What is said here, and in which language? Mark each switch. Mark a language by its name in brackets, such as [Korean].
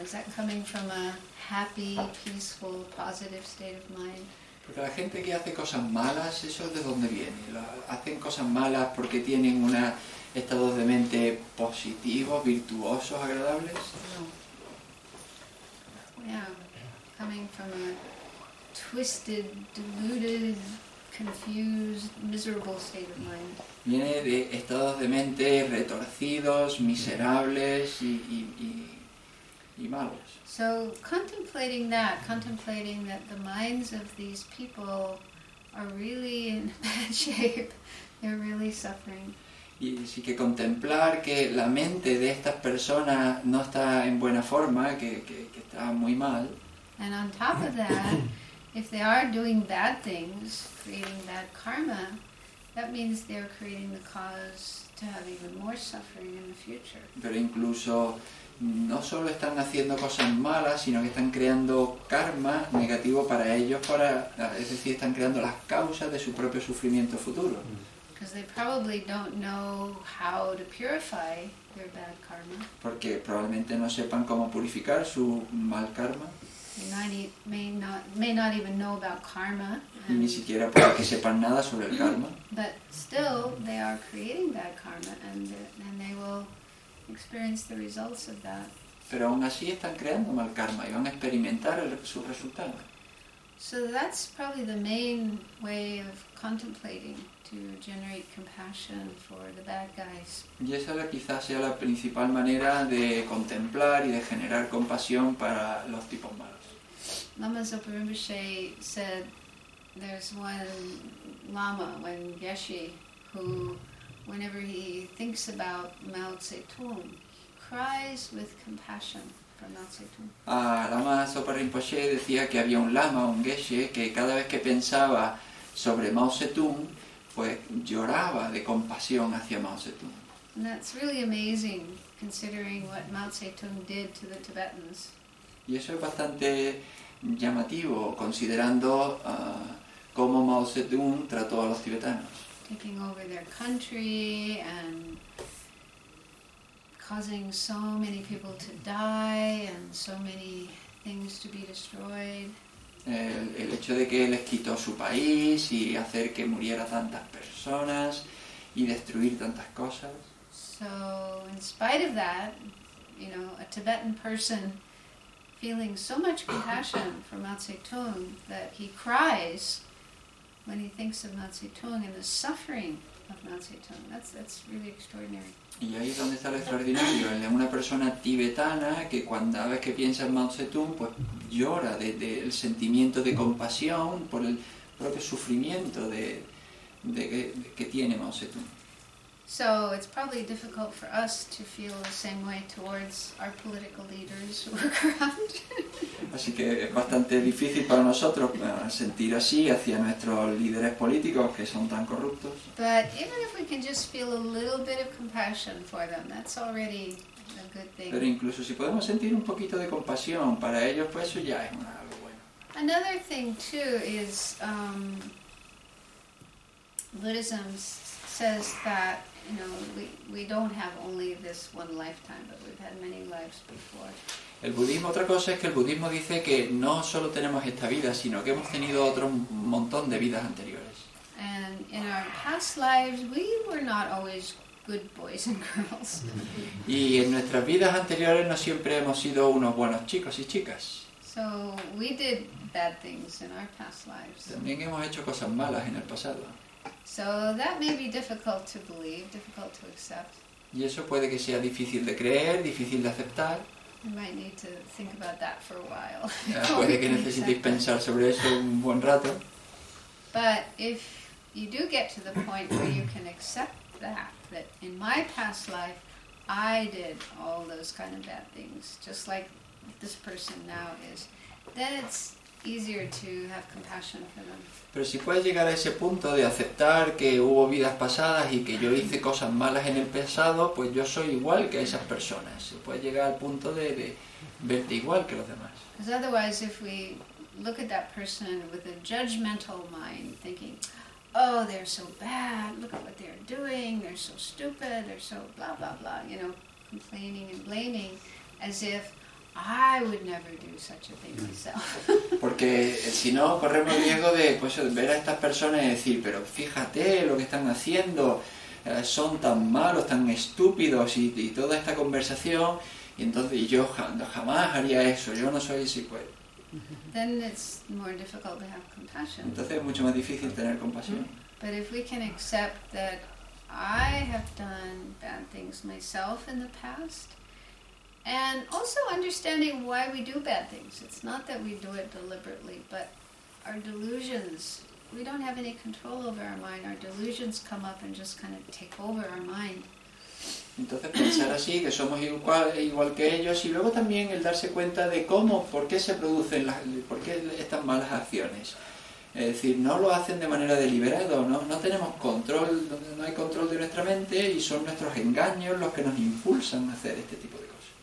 [English] Is that coming from a happy, peaceful, positive state of mind? [Spanish] Porque la gente que hace cosas malas, ¿eso de dónde viene? ¿Hacen cosas malas porque tienen unos estados de mente positivos, virtuosos, agradables? [English] No. Yeah, coming from a twisted, deluded, confused, miserable state of mind. [Spanish] Viene de estados de mente retorcidos, miserables y malos. [English] So contemplating that the minds of these people are really in bad shape, they're really suffering. [Spanish] Y sí que contemplar que la mente de estas personas no está en buena forma, que está muy mal. [English] And on top of that, if they are doing bad things, creating bad karma, that means they're creating the cause to have even more suffering in the future. [Spanish] Pero incluso no solo están haciendo cosas malas, sino que están creando karma negativo para ellos, es decir, están creando las causas de su propio sufrimiento futuro. [English] Because they probably don't know how to purify their bad karma. [Spanish] Porque probablemente no sepan cómo purificar su mal karma. [English] They may not even know about karma. [Spanish] Y ni siquiera puede que sepan nada sobre el karma. [English] But still, they are creating bad karma, and they will experience the results of that. [Spanish] Pero aún así están creando mal karma y van a experimentar sus resultados. [English] So that's probably the main way of contemplating, to generate compassion for the bad guys. [Spanish] Y esa quizás sea la principal manera de contemplar y de generar compasión para los tipos malos. [English] Lama Zopa Rinpoche said there's one Lama, one Geshe, who whenever he thinks about Mao Zedong, he cries with compassion for Mao Zedong. [Spanish] Lama Zopa Rinpoche decía que había un lama, un geshe, que cada vez que pensaba sobre Mao Zedong, pues lloraba de compasión hacia Mao Zedong. [English] And that's really amazing, considering what Mao Zedong did to the Tibetans. [Spanish] Y eso es bastante llamativo, considerando cómo Mao Zedong trató a los tibetanos. [English] Taking over their country and causing so many people to die and so many things to be destroyed. [Spanish] El hecho de que les quitó su país y hacer que muriera tantas personas y destruir tantas cosas. [English] So in spite of that, a Tibetan person feeling so much compassion for Mao Zedong that he cries when he thinks of Mao Zedong and the suffering of Mao Zedong. That's really extraordinary. [Spanish] Y ahí es donde está lo extraordinario, el de una persona tibetana que cada vez que piensa en Mao Zedong, pues llora del sentimiento de compasión por el propio sufrimiento que tiene Mao Zedong. [English] So it's probably difficult for us to feel the same way towards our political leaders who are corrupt. [Spanish] Así que es bastante difícil para nosotros sentir así hacia nuestros líderes políticos que son tan corruptos. [English] But even if we can just feel a little bit of compassion for them, that's already a good thing. [Spanish] Pero incluso si podemos sentir un poquito de compasión para ellos, pues eso ya es algo bueno. [English] Another thing too is Buddhism says that we don't have only this one lifetime, but we've had many lives before. [Spanish] El budismo, otra cosa es que el budismo dice que no solo tenemos esta vida, sino que hemos tenido otro montón de vidas anteriores. [English] And in our past lives, we were not always good boys and girls. [Spanish] Y en nuestras vidas anteriores no siempre hemos sido unos buenos chicos y chicas. [English] So we did bad things in our past lives. [Spanish] También hemos hecho cosas malas en el pasado. [English] So that may be difficult to believe, difficult to accept. [Spanish] Y eso puede que sea difícil de creer, difícil de aceptar. [English] You might need to think about that for a while. [Spanish] Puede que necesitéis pensar sobre eso un buen rato. [English] But if you do get to the point where you can accept that in my past life, I did all those kind of bad things, just like this person now is, then it's easier to have compassion for them. [Spanish] Pero si puedes llegar a ese punto de aceptar que hubo vidas pasadas y que yo hice cosas malas en el pasado, pues yo soy igual que esas personas. Puedes llegar al punto de verte igual que los demás. [English] Because otherwise, if we look at that person with a judgmental mind, thinking, oh, they're so bad, look at what they're doing, they're so stupid, they're so blah, blah, blah, complaining and blaming, as if I would never do such a thing myself. [Spanish] Porque si no, corremos el riesgo de ver a estas personas y decir, pero fíjate lo que están haciendo, son tan malos, tan estúpidos y toda esta conversación, y entonces yo jamás haría eso, yo no soy así, pues. [English] Then it's more difficult to have compassion. [Spanish] Entonces es mucho más difícil tener compasión. [English] But if we can accept that I have done bad things myself in the past, and also understanding why we do bad things. It's not that we do it deliberately, but our delusions we don't have any control over our mind. Our delusions come up and just kind of take over our mind. [Spanish] Entonces pensar así, que somos igual que ellos, y luego también el darse cuenta de cómo, por qué se producen por qué estas malas acciones. Es decir, no lo hacen de manera deliberada, no tenemos control, no hay control de nuestra mente y son nuestros engaños los que nos impulsan a hacer este tipo de cosas.